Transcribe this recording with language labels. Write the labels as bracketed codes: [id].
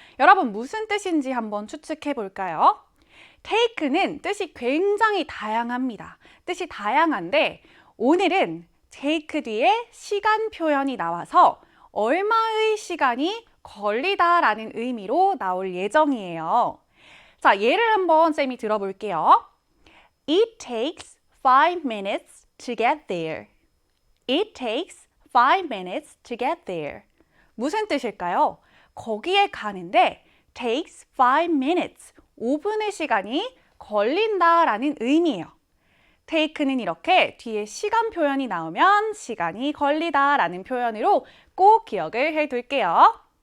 [ko] 여러분 무슨 뜻인지 한번 추측해 볼까요? take는 뜻이 굉장히 다양합니다. 뜻이 다양한데 오늘은 take 뒤에 시간 표현이 나와서 얼마의 시간이 걸리다라는 의미로 나올 예정이에요. 자, 예를 한번 쌤이 들어볼게요. [en] It takes 5 minutes to get there. It takes 5 minutes to get there. [ko] 무슨 뜻일까요? 거기에 가는데 [en] takes 5 minutes, [ko] 5분의 시간이 걸린다라는 의미예요. take는 이렇게 뒤에 시간 표현이 나오면 시간이 걸리다라는 표현으로 꼭 기억을 해둘게요.